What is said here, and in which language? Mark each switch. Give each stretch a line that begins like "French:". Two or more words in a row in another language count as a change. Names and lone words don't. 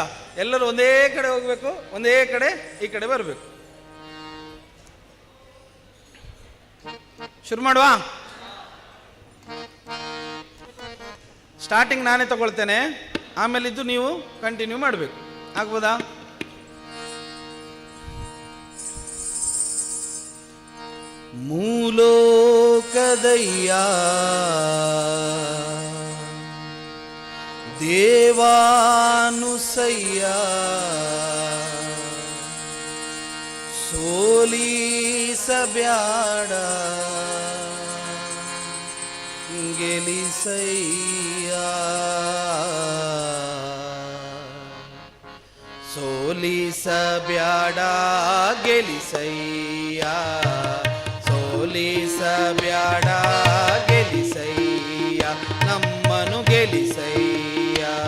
Kannada: ಎಲ್ಲರೂ ಒಂದೇ ಕಡೆ ಹೋಗಬೇಕು, ಒಂದೇ ಕಡೆ ಈ ಕಡೆ ಬರಬೇಕು. ಶುರು ಮಾಡುವ? ಸ್ಟಾರ್ಟಿಂಗ್ ನಾನೇ ತಗೊಳ್ತೇನೆ, ಆಮೇಲಿದ್ದು ನೀವು ಕಂಟಿನ್ಯೂ ಮಾಡಬೇಕು. ಆಗ್ಬೋದಾ? ಮೂಲೋಕದಯ್ಯ ದೇವಾನುಸಯ್ಯ, ಸೋಲಿಸಬ್ಯಾಡ ಗೆಲಿಸಯ್ಯ, ಸೋಲಿಸಬ್ಯಾಡ ಗೆಲಿಸಯ್ಯ, ಸೋಲಿಸಬ್ಯಾಡ ಗೆಲಿಸಯ್ಯ, ನಮ್ಮನು ಗೆಲಿಸಯ್ಯ.